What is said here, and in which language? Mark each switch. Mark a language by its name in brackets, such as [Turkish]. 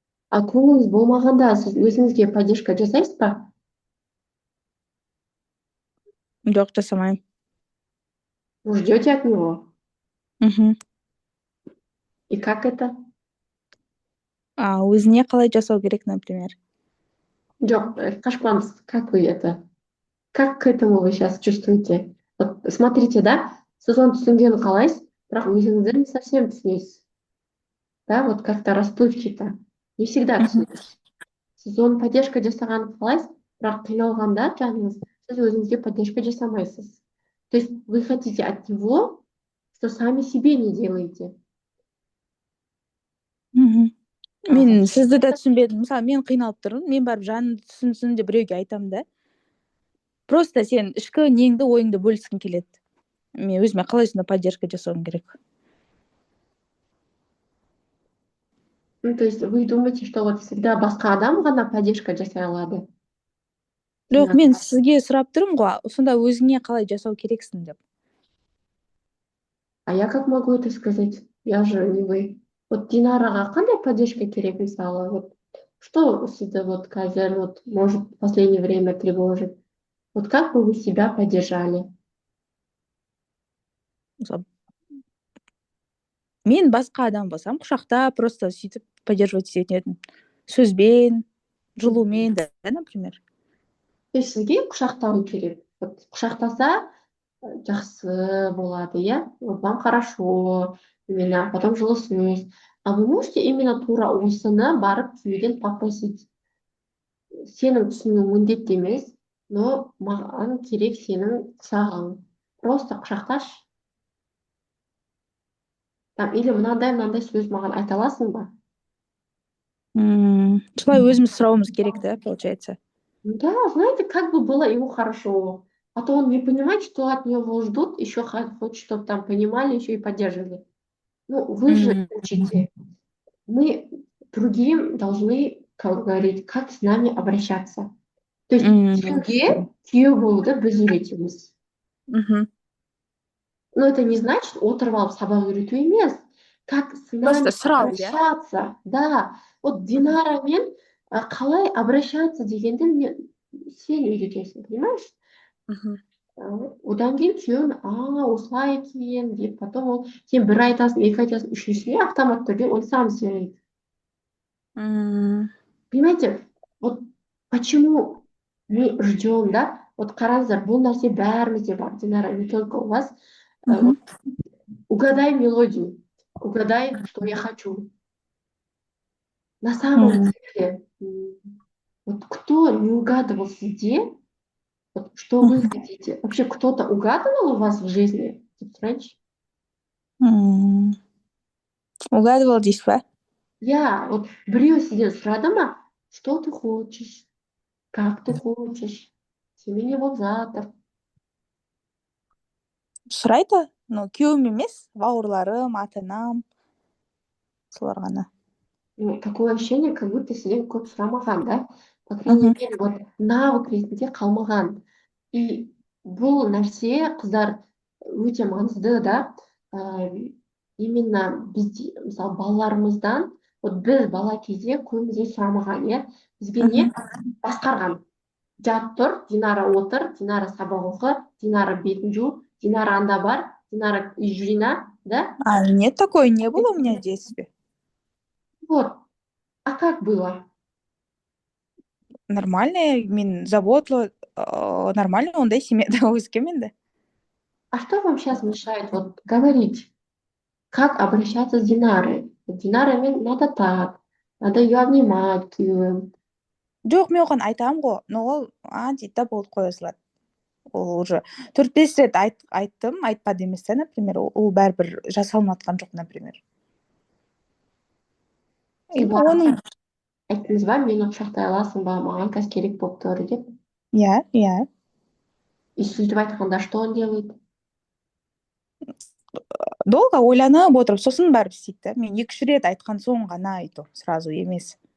[Kazakh] А көңіліңіз болмағанда сіз өзіңізге поддержка жасайсыз ба? Жоқ, жасамаймын. [Russian] Вы ждете от него? Мхм. И как это? [Kazakh] Өзіне қалай жасау керек, например. Жоқ, қашпаңыз. [Russian] Как вы это? Как к этому вы сейчас чувствуете? Вот смотрите, да, [Kazakh] сіз оны түсінгенін қалайсыз, бірақ өзіңізді [Russian] не совсем [Kazakh] түсінесіз. [Russian] Да, вот как-то расплывчато. Не всегда [Kazakh] түсінесіз. Сіз оны поддержка жасағанын қалайсыз, бірақ қиналғанда жаныңыз, сіз өзіңізге поддержка жасамайсыз. [Russian] То есть вы хотите от него, что сами себе не делаете. [Kazakh] Мен сізді да түсінбедім. Мысалы, мен қиналып тұрмын, мен барып жанымды түсінсін деп біреуге айтамын да. Просто сен ішкі неңді, ойыңды бөліскің келеді. Мен өзіме қалай сонда поддержка жасауым керек? [Russian] Ну, то есть вы думаете, что вот всегда [Kazakh] басқа адам ғана поддержка жасай алады? Жоқ, мен сізге сұрап тұрмын ғой, сонда өзіңе қалай жасау керексің деп. [Russian] А я как могу это сказать? Я же не вы. [Kazakh] Вот Динараға қандай поддержка керек мысалы? [Russian] Вот что [Kazakh] сізді вот қазір [Russian] вот может в последнее время тревожит? Вот как бы вы себя поддержали? [Kazakh] Мысалы, мен басқа адам болсам, құшақта просто сөйтіп поддерживать ететін едім. Сөзбен, жылумен да, например. [Russian] То есть [Kazakh] сізге құшақтау керек. Вот құшақтаса жақсы болады, иә? [Russian] Вот вам хорошо, именно потом [Kazakh] жылы сөз. [Russian] А вы можете именно [Kazakh] тура осыны барып күйеуден [Russian] попросить? [Kazakh] Сенің түсіну міндетті емес, но маған керек сенің құшағың. Просто құшақташы. Там, или мынандай сөз маған айта аласың ба? Солай өзіміз сұрауымыз керек да, получается. [Russian] Да, знаете, как бы было ему хорошо. А то он не понимает, что от него ждут, еще хочет, чтобы там понимали, еще и поддерживали. Ну, вы же учите. Мы другим должны как говорить, как с нами обращаться. То есть [Kazakh] күйеуге күйеу болуды біз үйретеміз. Но это не значит отырып алып сабақ үйрету емес. Как с нами обращаться. Да, вот Динарамен қалай обращаться дегенді сен үйретесің, понимаешь? Одан кейін күйеуің осылай екен деп, потом ол сен бір айтасың, екі айтасың, үшіншісіне автомат түрде [Russian] он сам [Kazakh] сөйлейді. [Russian] Понимаете, вот почему мы ждем, да? [Kazakh] Вот қараңыздар, бұл нәрсе бәрімізде бар, Динара, [Russian] не только у вас. Угадай мелодию, угадай, что я хочу. На самом Мгм. деле, вот кто не угадывал среди, вот что вы Мгм. хотите? Вообще кто-то угадывал у вас в жизни раньше? [Kazakh] М. Угадывал дейсіз ба? [Russian] Вот [Kazakh] біреу [Russian] сидит [Kazakh] сұрады ма, [Russian] что ты хочешь, как ты хочешь, [Kazakh] немене болып жатыр. Сұрайды, но күйеуім емес, бауырларым, ата анам, солар ғана. [Russian] Ну, такое ощущение, как будто сиден [Kazakh] көп сұрамаған, [Russian] да? По крайней Мгм. [Kazakh] мере, вот навык ретінде қалмаған. И бұл нәрсе қыздар өте маңызды, да? Ә, именно бізде, мысалы, балаларымыздан, вот біз бала кезде көбімізге сұрамаған, иә? Бізге не? Мгм. Басқарған. Жат тұр, Динара отыр, Динара сабақ оқы, Динара бетін жу, Динара анда бар, Динара үй жина, да? [Russian] А нет, такое не было у меня в детстве. Вот. А как было? [Kazakh] Нормально, мен заботлы, нормально ондай семьяда өскем енді. [Russian] А что вам сейчас мешает вот говорить, как обращаться с Динарой? Вот Динарамен надо так, надо ее обнимать, күйеуім. [Kazakh] Жоқ, мен оған айтамын ғой, но ол дейді да болды, қоя салады. Ол уже 4-5 рет айттым, айтпады емес та, например, ол бәрібір жасалынып жатқан жоқ, например. Сіз Енді оған оның, айттыңыз ба, мені құшақтай аласың ба, маған қазір керек болып тұр деп. иә, иә. [Russian] И [Kazakh] сөйтіп айтқанда, [Russian] что он делает? [Kazakh] Долго ойланып отырып, сосын барып істейді да. Мен 2-3 рет айтқан соң ғана айту, сразу емес.